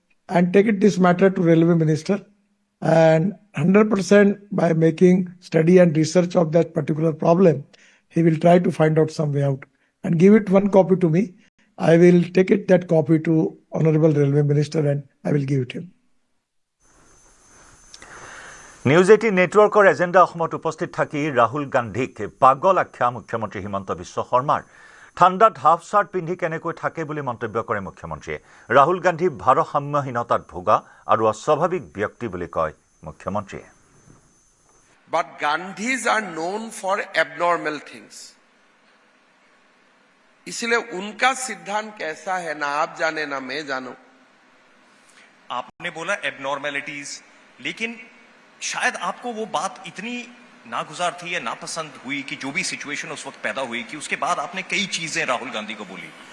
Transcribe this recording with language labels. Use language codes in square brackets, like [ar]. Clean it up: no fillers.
[en] and take it this matter to Railway Minister, and 100% by making study and research of that particular problem, he will try to find out some way out and give it one copy to me. I will take it that copy to Honorable Railway Minister and I will give it him. [as] News 18 নেটৱৰ্কৰ agenda অসমত উপস্থিত থাকি ৰাহুল গান্ধীক পাগল আখ্যা মুখ্যমন্ত্ৰী হিমন্ত বিশ্ব শৰ্মাৰ ঠাণ্ডাত হাফ চাৰ্ট পিন্ধি কেনেকৈ থাকে বুলি মন্তব্য কৰে মুখ্যমন্ত্ৰীয়ে ৰাহুল গান্ধী ভাৰসাম্যহীনতাত ভোগা আৰু অস্বাভাৱিক ব্যক্তি বুলি কয় মুখ্যমন্ত্ৰীয়ে [en] But Gandhis are known for abnormal things. [hi] इसलिए उनका सिद्धांत कैसा है ना आप जाने ना मैं जानूं. आपने बोला एबनॉर्मेलिटीज, लेकिन शायद आपको वो बात इतनी नागुजार थी या नापसंद हुई कि जो भी सिचुएशन उस वक्त पैदा हुई कि उसके बाद आपने कई चीजें राहुल गांधी को बोली.